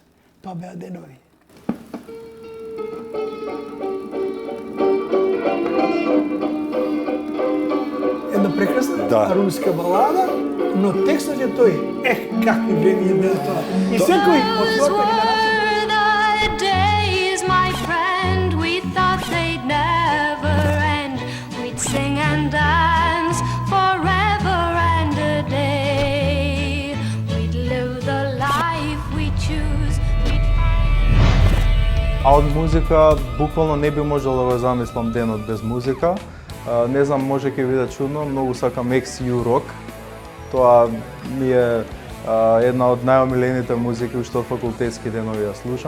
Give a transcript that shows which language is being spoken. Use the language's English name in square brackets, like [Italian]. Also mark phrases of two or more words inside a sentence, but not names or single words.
[Macedonian] Тоа беа денови. Една прекрасна руска балада, но текстот е тој. Какви времиња беа тоа. И секој од својата генерација [English] sing and dance forever and a day. We'd live the life we choose. [Macedonian] А од музика буквално не би можел да го замислам денот без музика. Не знам, може ќе биде чудно, многу сакам XU Rock. Тоа ми е една од најомилените музики што од факултетски денови ја слушам.